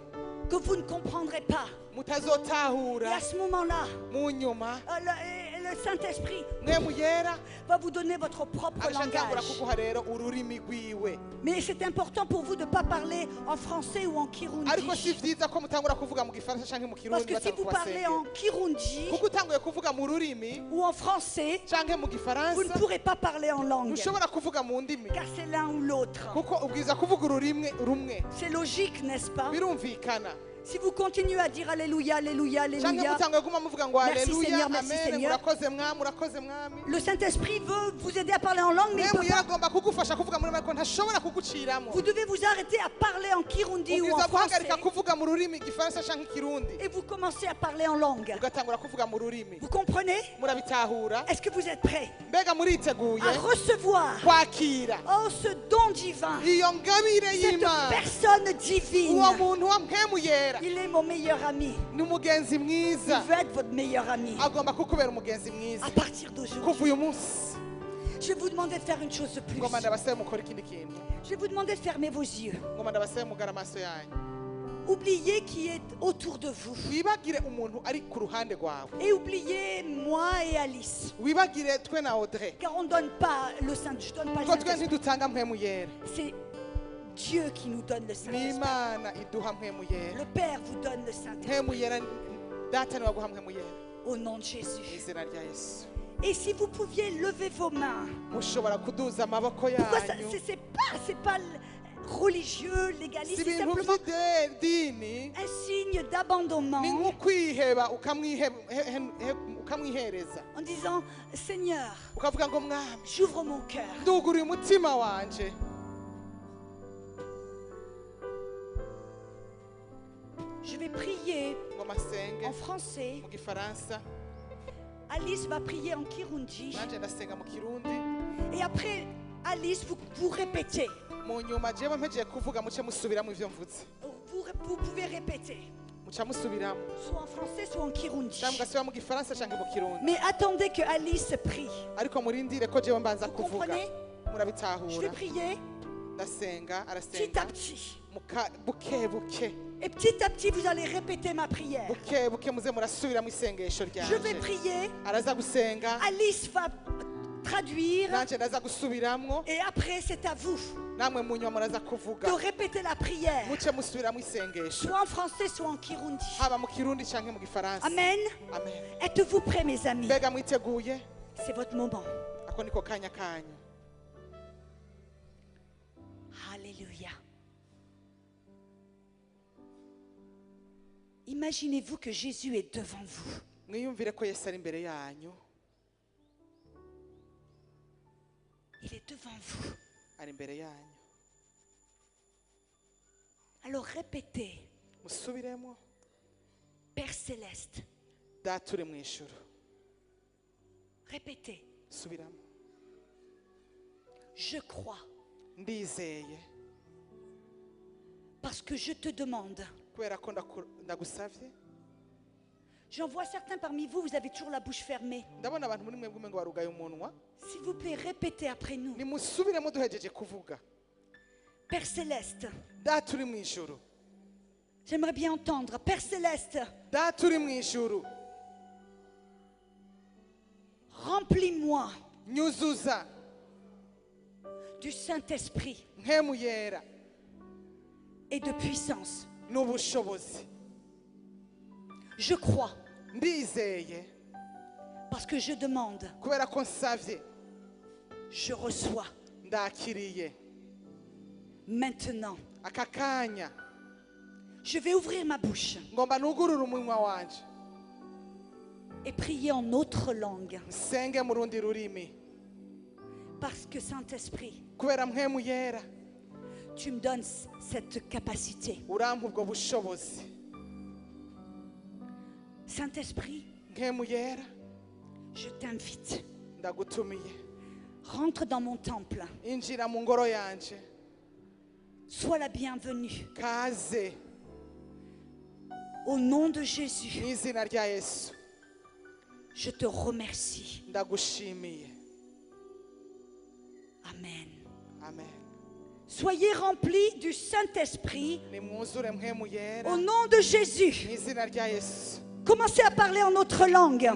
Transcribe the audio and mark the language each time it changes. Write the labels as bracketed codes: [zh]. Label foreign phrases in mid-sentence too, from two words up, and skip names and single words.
[fr] que vous ne comprendrez pas. Et [rn] mutazotahura [fr] à ce moment-là, [rn] mu nyuma [fr] le Saint-Esprit [rn] mpemu yera [fr] va vous donner votre propre [rn] agaca atangura [fr] langage. [rn] kuguha rero ururimi rwiwe [fr] Mais c'est important pour vous de ne pas parler en français ou en [rn] ariko si [fr] kirundi. [rn] vyiza ko mutangura kuvuga mu gifaransa canke mu [fr] Parce kirundi que si vous parlez en kirundi [rn] kuko utanguye kuvuga mu rurimi [fr] ou en français, [rn] canke mu [fr] vous ne [rn] gifaransa [fr] pourrez pas parler en langue. [rn] ntushobora kuvuga mu ndimi [fr] Car c'est l'un ou l'autre. [rn] kuko ubwiza kuvuga ururimi rumwe [fr] C'est logique, n'est-ce pas? [rn] birumvikana [fr] Si vous continuez à dire Alléluia, Alléluia, [rn] canke Alléluia, mutanguye guma muvuga ngo [fr] Merci [rn] aleluya [fr] Seigneur, merci amen Seigneur. [rn] murakoze mwami murakoze mwami [fr] le Saint-Esprit veut vous aider à parler en langue, mais il [rn] mpemu [fr] peut [rn] yera [fr] pas. [rn] agomba kugufasha kuvuga muri ariko ntashobora kuguciramo [fr] Vous devez vous arrêter à parler en kirundi ou en [rn] ubwiza [fr] français [rn] guhagarika kuvuga mu rurimi igifaransa canke ikirundi [fr] et vous commencez à parler en langue. [rn] ugatangura kuvuga mu rurimi [fr] Vous comprenez? [rn] murabitahura [fr] Est-ce que vous êtes prêts [rn] mbega muriteguye [fr] à recevoir [rn] kwakira [fr] oh, ce don divin, [rn] iyo ngabire [fr] cette [rn] y'imana [fr] personne divine? [rn] uwo muntu wa mpemu yera [fr] Il est mon meilleur ami. [rn] ni umugenzi [fr] Il [rn] mwiza [fr] veut être votre meilleur ami. [rn] agomba kukubera umugenzi mwiza [fr] À partir d'aujourd'hui, [rn] kuva uyu munsi [fr] je vais vous demander de faire une chose de plus. [rn] ngoma ndabasabe mukora ikindi kintu [fr] Je vais vous demander de fermer vos yeux. [rn] ngoma ndabasabe mugara amaso yanyu [fr] Oubliez qui est autour de vous. [rn] wibagire umuntu ari ku ruhande rwawe [fr] Et oubliez moi et Alice. [rn] wibagire twe na Audrey [fr] Car on ne donne pas le Saint, je donne pas le [rn] ko twe [fr] Saint-Esprit. [rn] ntidutanga mpemu yera [fr] C'est Dieu qui nous donne le [rn] ni [fr] Saint-Esprit. [rn] imana iduha mpemu yera [fr] Le Père vous donne le Saint-Esprit [rn] mpemu yera data niwe aguha mpemu yera [fr] au nom de [rn] mu [fr] Jésus. [rn] izina rya yesu [fr] Et si vous pouviez lever vos mains. [rn] mushobora kuduza amaboko [fr] Pourquoi ça, [rn] yanyu [fr] c'est pas religieux, légaliste, si c'est [rn] ibintu [fr] simplement [rn] by'idini [fr] un signe d'abandonnement [rn] ni nko kwiheba ukamwihereza [fr] en disant Seigneur, [rn] ukavuga ngo mwami [fr] j'ouvre mon cœur. [rn] nduguriye umutima wanje [fr] vais prier [rn] ngo masenge [fr] en français. [rn] mu gifaransa [fr] Alice va prier en Kirundi. [rn] nanje ndasenga mu kirundi [fr] Et après, Alice, vous répétez. [rn] mu nyuma jewe mpejeje kuvuga muce musubiramo ivyo mvuze [fr] Vous pouvez répéter. [rn] muca musubiramo [fr] Soit en français, soit en Kirundi. [rn] cyangwa mugasubira mu gifaransa canke mu kirundi [fr] Mais attendez que Alice prie. [rn] ariko murindire ko jewe mbanza [fr] Vous [rn] kuvuga [fr] comprenez? Je vais [rn] murabitahura [fr] prier [rn] ndasenga [fr] petit à [rn] arasenga [fr] petit. [rn] buke buke [fr] Et petit à petit, vous allez répéter ma prière. [rn] buke buke muze murasubiramo isengesho [fr] Je vais [rn] ryanje [fr] prier. [rn] araza gusenga [fr] Alice va traduire. [rn] nanje ndaza gusubiramwo [fr] Et après, c'est à vous [rn] namwe mu nyuma muraza [fr] de [rn] kuvuga [fr] répéter la prière. [rn] muce musubiramo isengesho [fr] Soit en français, soit en Kirundi. [rn] haba mu kirundi canke mu gifaransa [fr] Amen. [rn] amen [fr] Êtes-vous prêts, mes amis? [rn] mbega mwiteguye [fr] C'est votre moment. [rn] ako niko kanya kanyu [fr] Alléluia. Imaginez-vous que Jésus est devant vous. [rn] mwiyumvire ko yesu ari imbere yanyu [fr] Il est devant vous. [rn] ari imbere yanyu [fr] Alors répétez, [rn] musubiremo [fr] Père céleste. [rn] data uri mu ijuru [fr] Répétez, [rn] subiramo [fr] je crois [rn] ndizeye [fr] parce que je te demande. [rn] kubera ko ndagusavye [fr] J'en vois certains parmi vous, vous avez toujours la bouche fermée. [rn] ndabona abantu muri mwebwe umengo barugaye umunwa [fr] S'il vous plaît, répétez après nous. [rn] nimusubiremo duhejeje kuvuga [fr] Père céleste, [rn] data uri mu ijuru [fr] j'aimerais bien entendre. Père céleste, [rn] data uri mu ijuru [fr] remplis-moi [rn] nyuzuza [fr] du Saint-Esprit [rn] nkemu yera [fr] et de puissance. [rn] n'ubushobozi [fr] Je crois [rn] ndizeye [fr] parce que je demande, [rn] kubera ko nsavye [fr] je reçois. [rn] ndakiriye [fr] Maintenant, [rn] aka kanya [fr] je vais ouvrir ma bouche [rn] ngomba nugurure umunwa wanje [fr] et prier en autre langue. [rn] nsenge mu rundi rurimi [fr] Parce que Saint-Esprit, [rn] kubera mpemu yera [fr] tu me donnes cette capacité. [rn] urampa ubwo bushobozi [fr] Saint-Esprit, [rn] mpemu yera [fr] je t'invite. [rn] ndagutumiye [fr] Rentre dans mon temple. [rn] injira mu ngoro yanje [fr] Sois la bienvenue. [rn] kaze [fr] Au nom de Jésus, [rn] mu izina rya yesu [fr] je te remercie. [rn] ndagushimiye [fr] Amen. [rn] amen [fr] Soyez remplis du Saint-Esprit [rn] nimwuzure mpemu yera [fr] au nom de Jésus. [rn] mu izina rya yesu [fr] Commencez à parler en notre langue.